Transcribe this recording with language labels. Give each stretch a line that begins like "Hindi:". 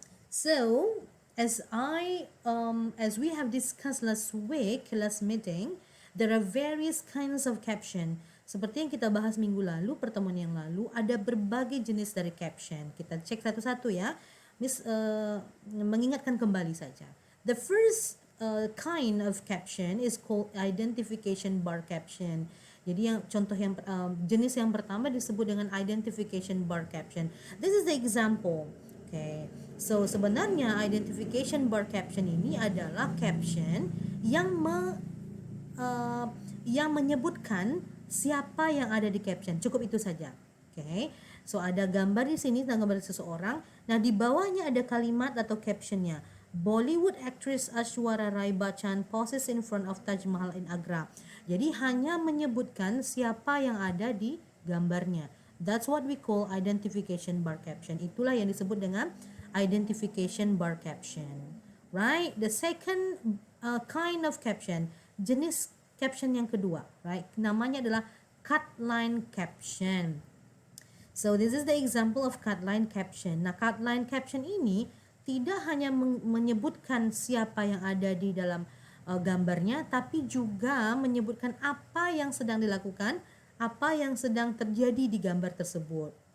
English: So, as we have discussed last meeting, there are various kinds of caption.
Indonesian: Seperti yang kita bahas minggu lalu, pertemuan yang lalu, ada berbagai jenis dari caption. Kita cek satu-satu ya. Miss mengingatkan kembali saja.
English: The first kind of caption is called identification bar caption.
Indonesian: Jadi jenis yang pertama disebut dengan identification bar caption.
English: This is the example.
Indonesian: Okay. So sebenarnya identification bar caption ini adalah caption yang menyebutkan siapa yang ada di caption. Cukup itu saja. Okay. So ada gambar di sini, gambar seseorang. Nah, di bawahnya ada kalimat atau captionnya.
English: Bollywood actress Aishwarya Rai Bachchan poses in front of Taj Mahal in Agra.
Indonesian: Jadi hanya menyebutkan siapa yang ada di gambarnya.
English: That's what we call identification bar caption.
Indonesian: Itulah yang disebut dengan identification bar caption. Right?
English: The second kind of caption,
Indonesian: jenis caption yang kedua,
English: right?
Indonesian: Namanya adalah cut line caption.
English: So this is the example of cut line caption.
Indonesian: Nah, cut line caption ini tidak hanya menyebutkan siapa yang ada di dalam gambarnya, tapi juga menyebutkan apa yang sedang dilakukan, apa yang sedang terjadi di gambar tersebut.